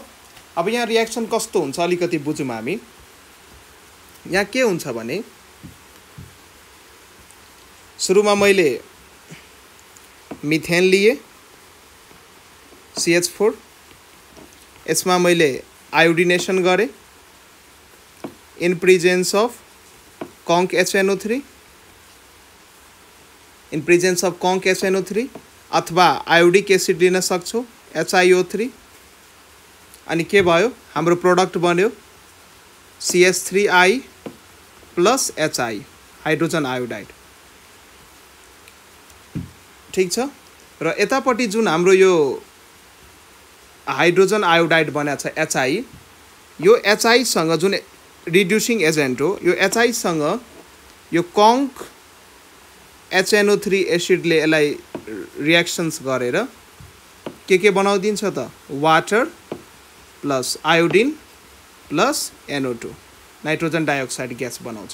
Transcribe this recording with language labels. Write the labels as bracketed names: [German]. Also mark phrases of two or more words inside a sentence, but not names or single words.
[Nepali] अब यहाँ रिएक्सन कस्तो हुन्छ अलिकति बुझौं हामी. यहाँ के हुन्छ भने सुरुमा मैले मिथेन लिए CH4, यसमा मैले आयोडिनेसन गरे [English] in presence of conc [Nepali] HNO3, [English] in presence of conc [Nepali] HNO3 अथवा [English] iodic acid [Nepali] लिन सक्छौ HiO3. अनि के भयो हाम्रो प्रोडक्ट बन्यो CH3I प्लस HI, [English] hydrogen iodide. [Nepali] ठीक छ. र यतापट्टि जुन हाम्रो यो [English] hydrogen iodide [Nepali] बनेको छ HI, यो HI सँग जुन [English] reducing agent [Nepali] हो, यो HI सँग यो कङ्क HNO3 एसिडले यसलाई रिएक्सन्स गरेर के बनाउदिन्छ त, [English] water plus iodine plus NO2 nitrogen dioxide gas [Nepali] बनाउँछ।